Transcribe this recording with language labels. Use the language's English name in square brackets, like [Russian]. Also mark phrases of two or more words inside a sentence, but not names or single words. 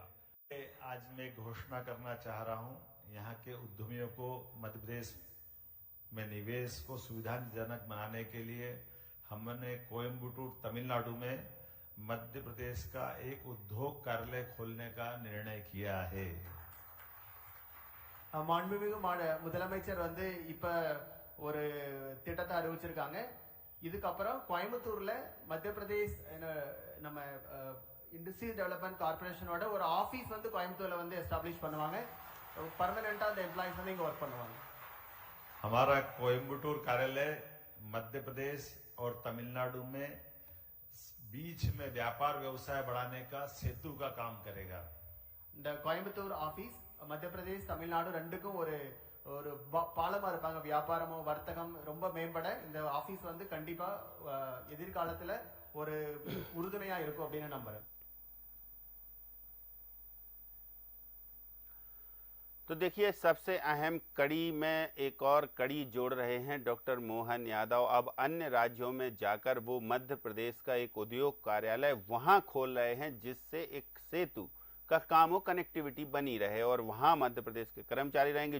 [Hindi] आज मैं घोषणा करना चाह रहा हूं, यहाँ के उद्यमियों को मध्य प्रदेश में निवेश को सुविधाजनक बनाने के लिए हमने कोयम्बटूर तमिलनाडु में मध्य प्रदेश का एक उद्योग कार्यालय खोलने का निर्णय किया है। [Tamil] மாண்புமிகு முதலமைச்சர் வந்து இப்ப ஒரு திட்டத்தை அறிவிச்சிருக்காங்க. இதுக்கப்புறம் கோயம்புத்தூர்ல மத்திய பிரதேஷ் நம்ம [English] industrial development corporation [Tamil] ஒரு ஆபீஸ் வந்து கோயம்புத்தூர்ல வந்து எஸ்டாப்ளிஷ் பண்ணுவாங்க. परमानेंट அந்த எம்ப்ளாயிஸ் வந்து இங்க ஒர்க் பண்ணுவாங்க. [Hindi] हमारा कोयम्बटूर कार्यालय मध्य प्रदेश और तमिलनाडु में बीच में व्यापार व्यवसाय बढ़ाने का सेतु का काम करेगा। [Tamil] இந்த கோயம்புத்தூர் ஆபீஸ் மத்திய பிரதேஷ் தமிழ்நாடு ரெண்டுக்கும் ஒரு ஒரு பாலமா இருப்பாங்க. வியாபாரமோ வர்த்தகம் ரொம்ப மேம்பட இந்த ஆபீஸ் வந்து கண்டிப்பா எதிர்காலத்துல ஒரு உறுதுணையா இருக்கும் அப்படின்னு நம்புறேன். [Hindi] तो देखिए, सबसे अहम कड़ी में एक और कड़ी जोड़ रहे हैं डॉक्टर मोहन यादव। अब अन्य राज्यों में जाकर वो मध्य प्रदेश का एक उद्योग कार्यालय वहां खोल रहे हैं, जिससे एक सेतु का काम हो, कनेक्टिविटी बनी रहे और वहां मध्य प्रदेश के कर्मचारी रहेंगे।